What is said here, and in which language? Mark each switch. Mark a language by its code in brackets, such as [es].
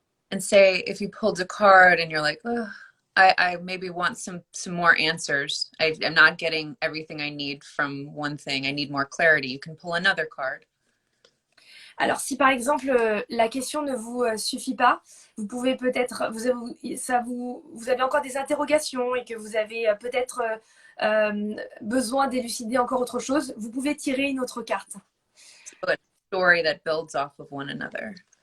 [en] And say if you pulled a card and you're like, oh, I maybe want some more answers. I'm not getting everything I need from one thing. I need more clarity. You can pull another card. [fr] Alors, si par exemple la question ne vous suffit pas, vous pouvez peut-être, vous avez encore des interrogations et que vous avez peut-être besoin d'élucider encore autre chose, vous pouvez tirer une autre carte. [en] So a story that builds off of one another.